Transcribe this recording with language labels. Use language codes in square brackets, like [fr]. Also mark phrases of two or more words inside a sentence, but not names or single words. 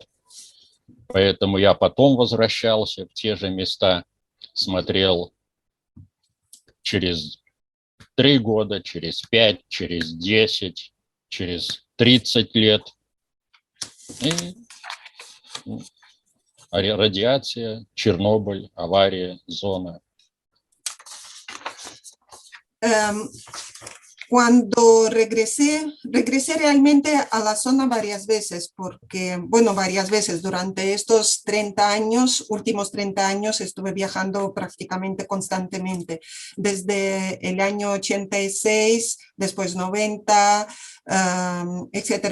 [ru] Поэтому я потом возвращался в те же места, смотрел через 3 года, через 5, через 10, через 30 лет. И радиация, Чернобыль, авария, зона. [es] Cuando regresé realmente a la zona varias veces, varias veces durante estos 30 años, últimos 30 años, estuve viajando prácticamente constantemente, desde el año 86, después 90, etcétera.